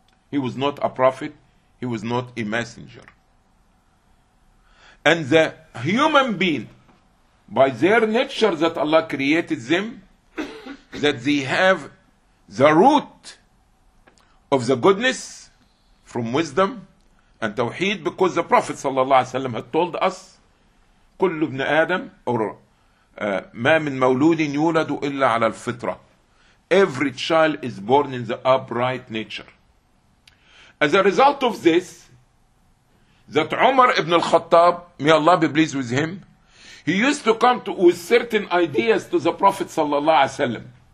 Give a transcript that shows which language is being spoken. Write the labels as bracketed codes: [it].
[en] He was not a prophet. He was not a messenger. And the human being, by their nature that Allah created them, that they have the root of the goodness from wisdom [ar] التوحيد, [en] because the prophet [ar] صلى الله عليه وسلم [en] had told us [ar] كل ابن آدم or ما من مولود يولد إلا على الفطرة. [en] Every child is born in the upright nature. As a result of this, that عمر ابن الخطاب, may Allah be pleased with him, he used to come to, with certain ideas to the Prophet [ar] صلى الله عليه وسلم